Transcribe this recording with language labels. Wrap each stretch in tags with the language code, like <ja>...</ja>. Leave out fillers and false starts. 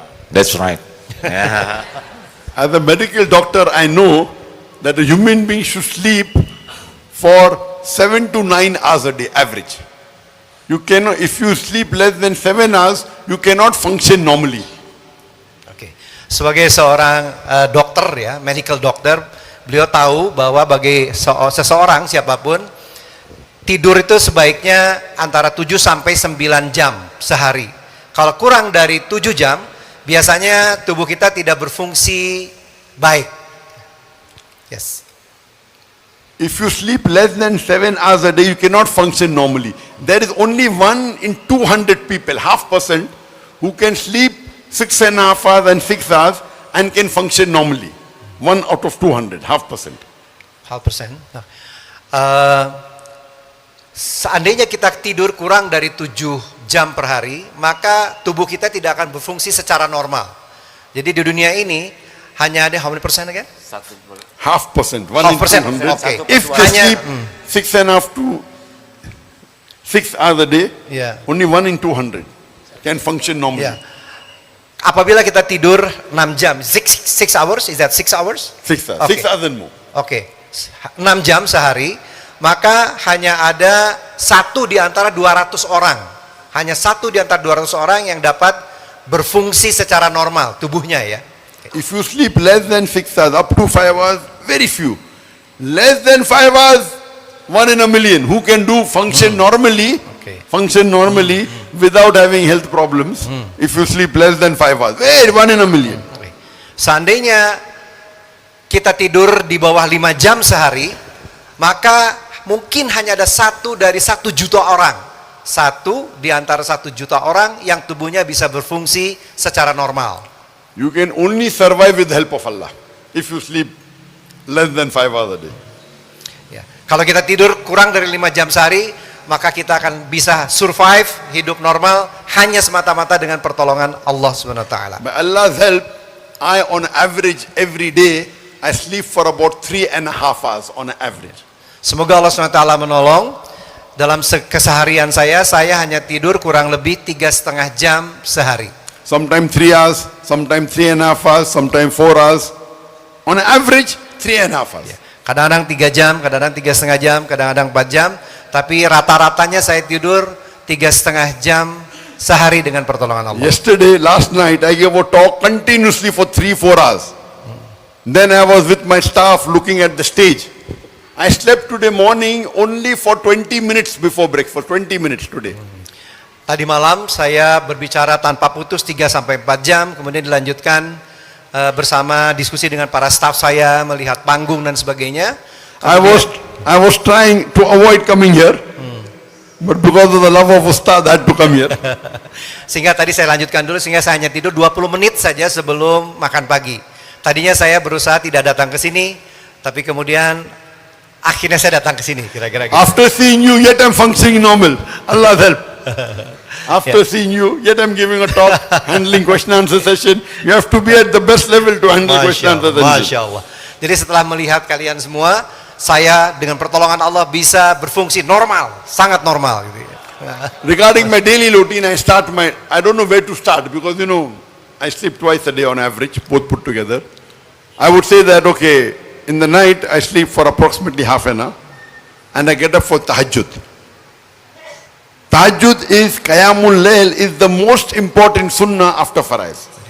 <en>That's right. Yeah. as a medical doctor, I know that a human being should sleep for 7 to 9 hours a day, average. You cannot, if you sleep less than 7 hours, you cannot function normally.</en> <id>Oke. Sebagai seorang dokter ya,</id> <en>medical doctor,</en> <id>beliau tahu bahwa bagi seseorang siapapun tidur itu sebaiknya antara 7 sampai 9 jam sehari. Kalau kurang dari 7 jam, biasanya tubuh kita tidak berfungsi baik.</id> <en>Yes. If you sleep less than 7 hours a day, you cannot function normally. There is only 1 in 200 people, 0.5%, who can sleep 6.5 hours and 6 hours and can function normally. 1 out of 200, 0.5%. 0.5%.</en> <id>Nah, seandainya kita tidur kurang dari 7 jam per hari, maka tubuh kita tidak akan berfungsi secara normal. Jadi di dunia ini hanya ada</id> <en>how many percent again? 0.5%, 1 in 0.5%, 200. okay. If they sleep 6.5 to 6 hours a day, Yeah. only 1 in 200 can function normally.</en> <id>Ya. Apabila kita tidur 6 jam,</id> <en>6 hours, is that 6 hours? 6 hours, Okay. 6 hours and more.</en> <id>Oke, 6 jam sehari, maka hanya ada 1 di antara 200 orang. Hanya 1 di antara 200 orang yang dapat berfungsi secara normal tubuhnya ya.</id> <en>If you sleep less than 6 hours, up to 5 hours, very few. Less than 5 hours, 1 in a million. Who can do function normally, Okay. without having health problems, if you sleep less than 5 hours. Very 1 in a million.</en> <id>Oke. Seandainya kita tidur di bawah 5 jam sehari, maka mungkin hanya ada 1 dari 1 juta orang. 1 di antara 1 juta orang yang tubuhnya bisa berfungsi secara normal.</id> <en>You can only survive with the help of Allah if you sleep less than 5 hours a day.</en> <id>Ya. Kalau kita tidur kurang dari 5 jam sehari, maka kita akan bisa survive, hidup normal hanya semata-mata dengan pertolongan Allah Subhanahu wa taala.</id> <en>By Allah's help, I on average every day I sleep for about 3.5 hours on average.</en> <id>Semoga Allah SWT menolong. Dalam keseharian saya hanya tidur kurang lebih 3,5 jam sehari.</id> <en>Sometimes 3 hours, sometimes 3.5 hours, sometimes 4 hours. On average, 3.5 hours.</en> <id>Kadang-kadang 3 jam, kadang-kadang 3,5 jam, kadang-kadang 4 jam. Tapi rata-ratanya saya tidur 3,5 jam sehari dengan pertolongan Allah.</id> <en>Yesterday, last night, I gave a talk continuously for 3-4 hours. Then I was with my staff looking at the stage. I slept today morning only for 20 minutes before breakfast, 20 minutes today.</en> <id>Tadi malam saya berbicara tanpa putus 3-4 jam, kemudian dilanjutkan bersama diskusi dengan para staff saya, melihat panggung dan sebagainya.</id> <en>I was trying to avoid coming here, but because of the love of Ustad, I had to come here.</en> <id>Sehingga tadi saya lanjutkan dulu, sehingga saya hanya tidur 20 menit saja sebelum makan pagi. Tadinya saya berusaha tidak datang ke sini, tapi kemudian akhirnya saya datang ke sini, kira-kira gitu.</id> <en>After seeing you, yet I'm functioning normal. Allah's help. After seeing you, yet I'm giving a talk, handling question answer session. You have to be at the best level to handle question answer session.</en> <ar>Masya Allah.</ar> <id>Jadi setelah melihat kalian semua, saya dengan pertolongan Allah bisa berfungsi normal, sangat normal gitu ya.</id> <en>Regarding my daily routine, I don't know where to start because I sleep twice a day on average, both put together. I would say that, okay, in the night I sleep for approximately half an hour and I get up for tahajjud. Tahajjud is, Qiyamul Layl is the most important sunnah after Faraiz.</en>